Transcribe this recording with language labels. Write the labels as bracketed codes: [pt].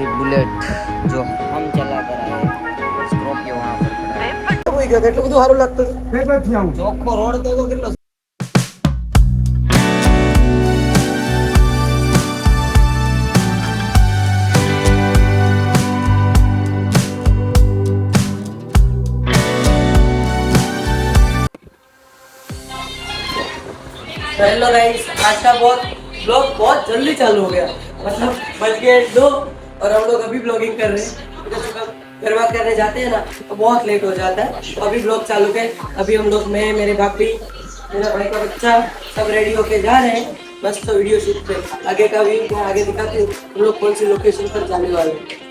[hi] Bullet जो हम चला कर आए और स्कॉर्पियो वहां पर खड़ा है। [gu] કોઈ ગયો એટલું બધું સારું લાગતું હતું ચોખ્ખો રોડ તો કેટલો [hi] हेलो गाइस, आज का ब्लॉग बहुत जल्दी चालू हो गया। मतलब बज गए 2 और हम लोग अभी ब्लॉगिंग कर रहे हैं। जैसे घर बात करने जाते हैं ना तो बहुत लेट हो जाता है। तो अभी ब्लॉग चालू है। अभी हम लोग, मैं, मेरे भाभी, मेरा भाई का बच्चा सब रेडी होके जा रहे हैं। बस तो वीडियो शूट पे आगे का व्यू मैं आगे दिखाती हूँ हम लोग कौन सी लोकेशन पर जाने वाले हैं।